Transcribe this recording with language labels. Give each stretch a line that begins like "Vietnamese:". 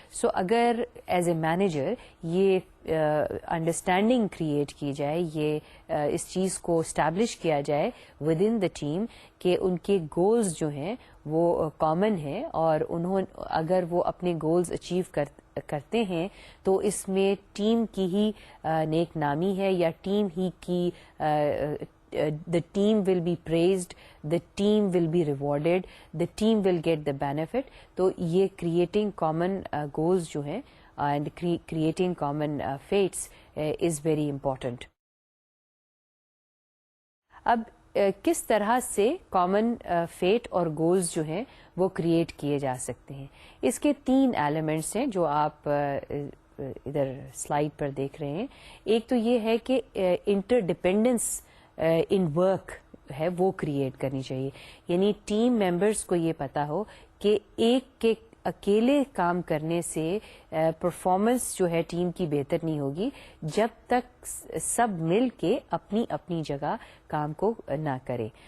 Urdu: So اگر as a manager یہ understanding create کی جائے، یہ اس چیز کو اسٹیبلش کیا جائے ود ان دا ٹیم کہ ان کے گولز جو ہیں وہ کامن ہیں، اور اگر وہ اپنے گولز اچیو کرتے ہیں تو اس میں ٹیم کی ہی نیک نامی ہے، یا ٹیم ہی کی
English: the team will be praised, the team will be rewarded, the team will get the benefit.
Urdu: تو یہ
English: creating common goals
Urdu: جو ہیں
English: and creating common fates is very important.
Urdu: اب کس طرح سے کامن فیٹ اور گولز جو ہیں وہ کریٹ کیے جا سکتے ہیں؟ اس کے 3 ایلیمنٹس ہیں جو آپ ادھر سلائیڈ پر دیکھ رہے ہیں. ایک تو یہ ہے کہ انٹر ڈپینڈنس ان ورک ہے وہ کریٹ کرنی چاہیے، یعنی ٹیم ممبرس کو یہ پتا ہو کہ ایک کے اکیلے کام کرنے سے پرفارمنس جو ہے ٹیم کی بہتر نہیں ہوگی جب تک سب مل کے اپنی اپنی جگہ کام کو نہ کرے.